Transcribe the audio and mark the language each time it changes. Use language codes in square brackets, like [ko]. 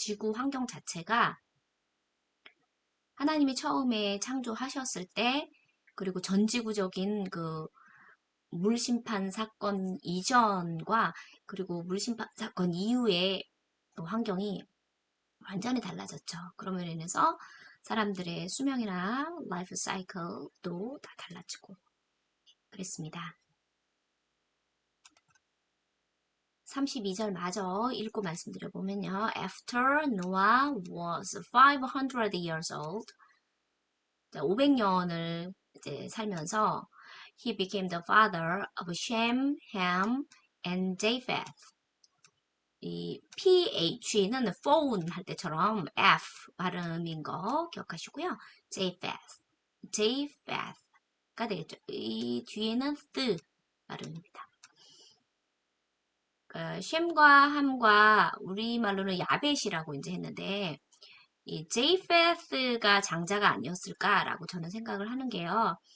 [ko] 지구 환경 자체가 하나님이 처음에 창조하셨을 때 그리고 전지구적인 그 물심판 사건 이전과 그리고 물심판 사건 이후의 그 환경이 완전히 달라졌죠. 그러면 인해서 사람들의 수명이나 라이프 사이클도 다 달라지고 그랬습니다. 32절 마저 읽고 말씀드려보면요. [en] After Noah was 500 years old, [ko] 500년을 이제 살면서 [en] he became the father of Shem, Ham, and Japheth. [ko] 이 PH는 phone 할 때처럼 F 발음인 거 기억하시고요. Japheth가 되겠죠. 이 뒤에는 th 발음입니다. 쉔과 함과 우리말로는 야벳이라고 이제 했는데 이 제이페스가 장자가 아니었을까라고 저는 생각을 하는 게요.